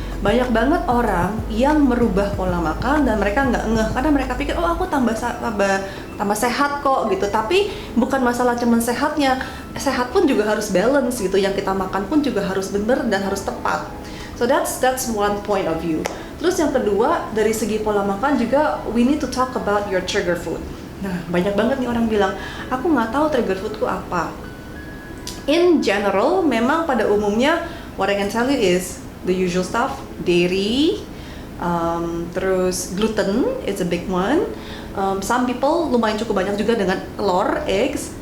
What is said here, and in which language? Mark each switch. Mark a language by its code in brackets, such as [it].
[id] Banyak banget orang yang merubah pola makan dan mereka nggak ngeh karena mereka pikir, oh aku tambah sehat kok gitu. Tapi bukan masalah cuman sehatnya, sehat pun juga harus balance gitu. Yang kita makan pun juga harus bener dan harus tepat. [en] So that's one point of view. [id] Terus yang kedua, dari segi pola makan juga [en] we need to talk about your trigger food. [id] Nah, banyak banget nih orang bilang, aku nggak tahu trigger foodku apa. [en] In general, [id] memang pada umumnya, [en] what I can tell you is the usual stuff, dairy, terus gluten, it's a big one. Some people [id] lumayan cukup banyak juga dengan telur, eggs.